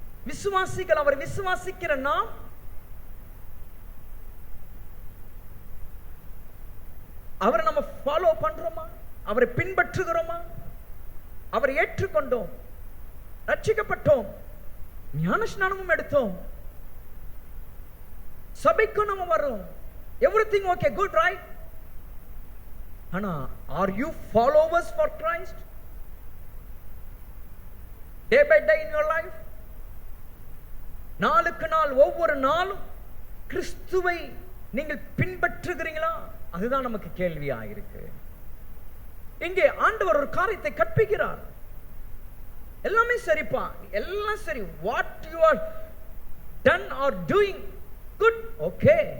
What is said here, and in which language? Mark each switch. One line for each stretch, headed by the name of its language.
Tamil: விசுவாசிகள், அவர் விசுவாசிக்கிற நாம் அவரை நம்ம ஃபாலோ பண்றோமா? அவரை பின்பற்றுகிறோமா? அவரை ஏற்றுக்கொண்டோம், ரட்சிக்கப்பட்டோம், ஞானஸ்நானமும் எடுத்தோம், சபைக்கும் நம்ம வரோம்,
English: Everything okay, good, right?
Tamil: ஆனா
English: are you followers for Christ day by day in your life?
Tamil: நாளுக்கு நாள் ஒவ்வொரு நாளும் கிறிஸ்துவை நீங்கள் பின்பற்றுகிறீங்களா? அதுதான் நமக்கு கேள்வியா இருக்கு. இங்கே ஆண்டவர் ஒரு காரியத்தை கற்பிக்கிறார். எல்லாமே சரிப்பா, எல்லாம் சரி,
English: What you are done are doing good, okay.